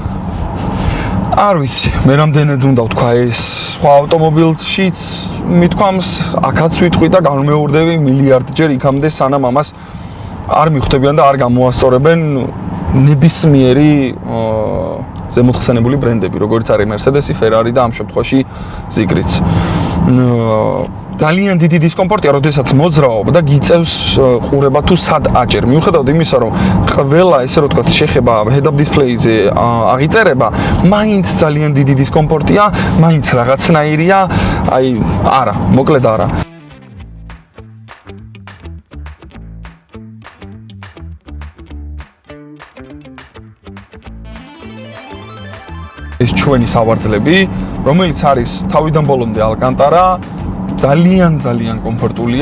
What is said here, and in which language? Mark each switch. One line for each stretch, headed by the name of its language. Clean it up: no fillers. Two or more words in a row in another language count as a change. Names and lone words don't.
Georgian: არ ვიცი, მე რამდენად უნდა ვთქვა ეს სხვა ავტომობილშიც მithქვამს, აქაც ვიტყვი და განმეორდები მილიარდჯერ იქამდე, სანამ ამას არ მიხვდებიან და არ გამოასწორებენ ნებისმიერი ზემოთხსენებული ბრენდები, როგორც არის Mercedes-ი, Ferrari და ამ შემთხვევაში Zeekr-იც. ძალიან დიდი დისკომფორტია, როდესაც მოძრაობ და გიწევს ყურება თუ სად აჭერ. მიუხედავად იმისა, რომ ყველა ესე რომ ვთქვათ, შეხება
English: head-up display-
Georgian: ზე აღიწერება, მაინც ძალიან დიდი დისკომფორტია, მაინც რაღაცნაირია, აი, არა, მოკლედ არა. ეს ჩვენი სავარძლები, რომელიც არის თავიდან ბოლომდე ალკანტარა, ძალიან კომფორტულია.